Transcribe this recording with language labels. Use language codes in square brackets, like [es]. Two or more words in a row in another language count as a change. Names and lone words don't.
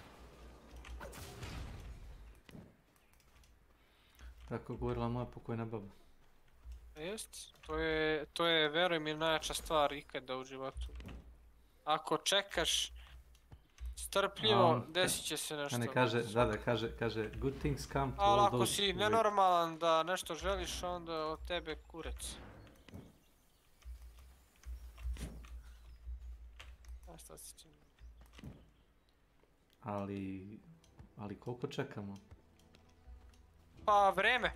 [sr] Tako govorila moja pokojna baba. Jest, to je, veruj mi, najjača stvar ikada u životu. Ako čekaš strpljivo, desit će se nešto. Ne kaže, [en] good things come to [sr] ali [en] all [sr] ako [en] those [sr] si [en] who [sr] nenormalan da nešto želiš, onda od tebe kurec. A šta se čini? Ali koliko čekamo? Pa vreme.